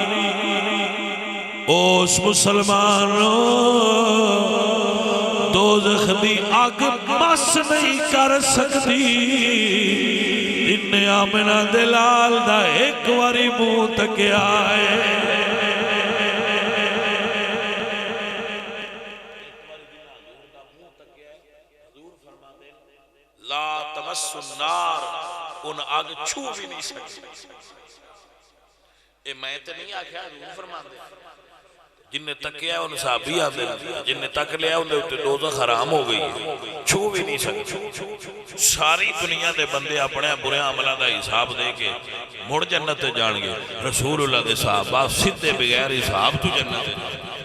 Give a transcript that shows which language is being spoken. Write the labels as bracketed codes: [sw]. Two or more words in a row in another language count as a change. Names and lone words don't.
[pa] اس مسلمانوں دوزخ دی اگ بس نہیں کر سکتی انہے آمنہ دے لال دا ایک باری منہ تکیا ہے. [ar] تمس النار، [pa] ان آگ چھو بھی نہیں سکتی. اے میں تے نہیں آکھیا، حضور فرماندے جن نے تکیا ان صحابی آدھے جن نے تک لیا ان دے دوزخ حرام ہو گئی ہے، چھو بھی نہیں سکتے. ساری دنیا دے بندے اپنے برے عملہ دا حساب دے کے مڑ جنت تے جان گے، رسول اللہ دے صحابہ سدھے بغیر حساب تو جنت تے جان گے.